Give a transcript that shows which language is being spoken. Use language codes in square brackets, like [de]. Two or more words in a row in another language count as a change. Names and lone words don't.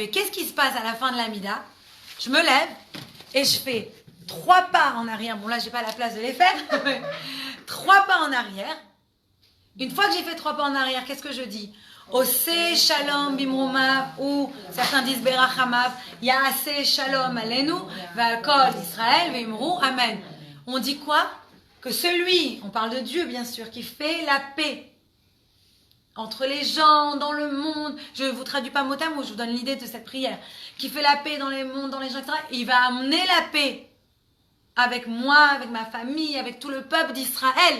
[fr] Et qu'est-ce qui se passe à la fin de la Hamida? Je me lève et je fais 3 pas en arrière. Bon, là, j'ai pas la place de les faire. 3 pas en arrière. Une fois que j'ai fait 3 pas en arrière, qu'est-ce que je dis? [he] עושה שלום במרומיו, [fr] ou certains disent [he] ברחמיו יעשה שלום עלינו ועל כל ישראל ואמרו, amen. [fr] On dit quoi? Que celui, on parle de Dieu bien sûr, qui fait la paix entre les gens, dans le monde, je ne vous traduis pas mot à mot, je vous donne l'idée de cette prière, qui fait la paix dans les mondes, dans les gens, etc. Il va amener la paix avec moi, avec ma famille, avec tout le peuple d'Israël.